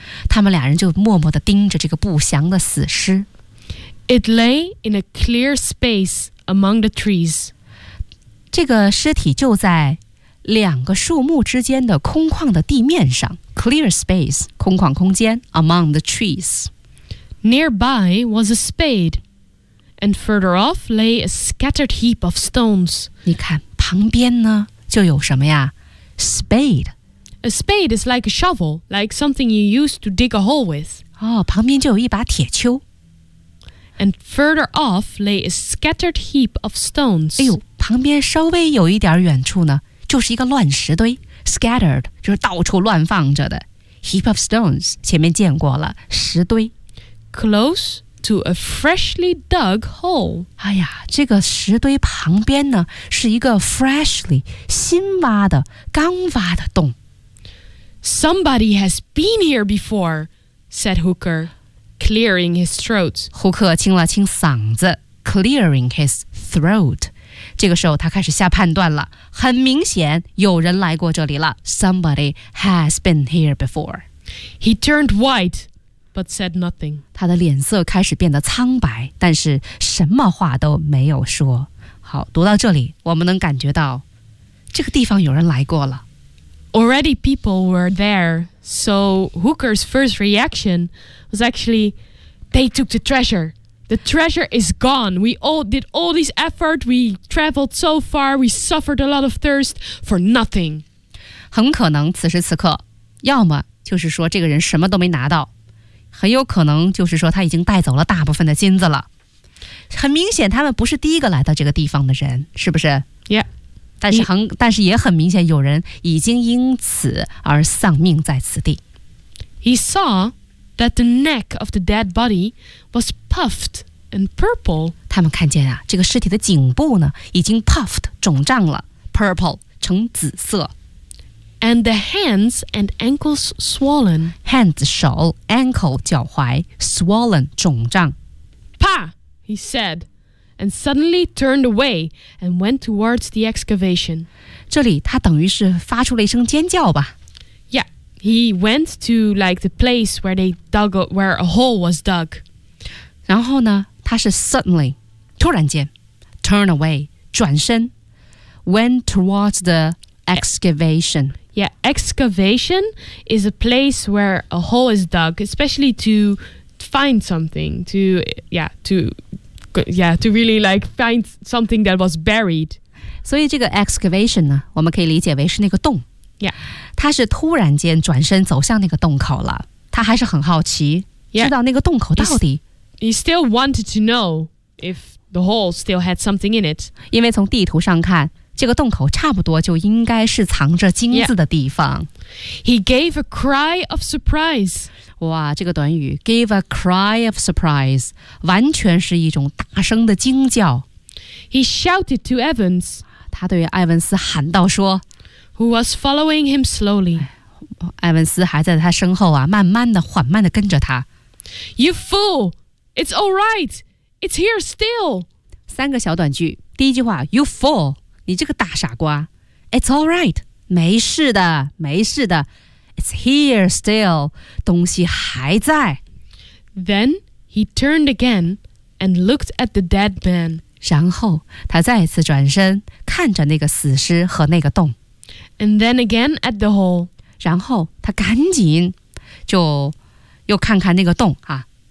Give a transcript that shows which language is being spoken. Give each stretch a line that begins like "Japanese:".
Chinese: 他们俩人就默默地盯着这个不祥的死尸。
English: It lay in a clear space among the trees.
Chinese: 这个尸体就在两个树木之间的空旷的地面上。
English: Clear space,
Chinese: 空旷空间
English: among the trees. Nearby was a spade. And further off lay a scattered heap of stones.
Chinese: 你看旁边呢就有什么呀 ？Spade.
English: A spade is like a shovel, like something you use to dig a hole with.
Chinese: 哦，旁边就有一把铁锹。
English: And further off lay a scattered heap of stones.
Chinese: 哎呦，旁边稍微有一点远处呢，就是一个乱石堆。 Scattered 就是到处乱放着的。
English: Heap of stones
Chinese: 前面见过了，石堆。
English: Close. To a freshly dug hole.
Chinese: 哎呀，这个石堆旁边呢，是一个 freshly 新挖的、刚挖的洞。
English: Somebody has been here before, said Hooker, clearing his throat.
Chinese: 胡克清了清嗓子 ，
English: clearing his throat.
Chinese: 这个时候，他开始下判断了。很明显，有人来过这里了。
English: Somebody has been here before. He turned white. But said nothing.
Chinese: 他的脸色开始变得苍白，但是什么话都没有说。好，读到这里，我们能感觉到这个地方有人来过了。
English: Already people were there, so Hooker's first reaction was actually, they took the treasure. The treasure is gone. We all did all this effort. We traveled so far. We suffered a lot of thirst for nothing.
Chinese: 很可能此时此刻，要么就是说这个人什么都没拿到。很有可能就是说他已经带走了大部分的金子了。很明显他们不是第一个来到这个地方的人，是不是？Yeah，但是也很明显有人已经因此而丧命在此地。
English: He saw that the neck of the dead body was puffed and purple.
Chinese: 他们看见啊，这个尸体的颈部呢已经 puffed 肿胀了 ，purple 成紫色。
English: And the hands and ankles swollen. Hands, 手 ankle, 脚踝 swollen, 肿胀 Pa, he said, and suddenly turned away and went towards the excavation.
Chinese: 这里他等于是发出了一声尖叫吧
English: Yeah, he went to like the place where they dug a, where a hole was dug.
Chinese: 然后呢他是
English: suddenly, 突然间 turn away, 转身 went towards the excavation. Yeah, excavation is a place where a hole is dug, especially to find something, to really like find something that was buried.
Chinese: 所以这个 excavation 呢，我们可以理解为是那个洞。 Yeah. 他是突然间转身走向那个洞口了。他还是很好奇、 yeah. 知道那个洞口到底。
English: He still wanted to know if the hole still had something in it.
Chinese: 因为从地图上看这个洞口差不多就应该是藏着金子的地方。
English: Yeah. He gave a cry of surprise.
Chinese: 哇，这个短语
English: gave a cry of surprise
Chinese: 完全是一种大声的惊叫。
English: He shouted to Evans.
Chinese: 他对艾文斯喊道说
English: Who was following him slowly.
Chinese: 艾文斯还在他身后啊，慢慢的缓慢的跟着他。
English: You fool! It's all right! It's here still!
Chinese: 三个小短句，第一句话
English: You fool!
Chinese: 你这个大傻瓜
English: It's all right
Chinese: 没事的没事的
English: It's here still
Chinese: 东西还在
English: Then he turned again and looked at the dead man.
Chinese: 然后他再次转身看着那个死尸和那个洞。
English: And then again at the hole.
Chinese: 然后他赶紧就又看看那个洞啊。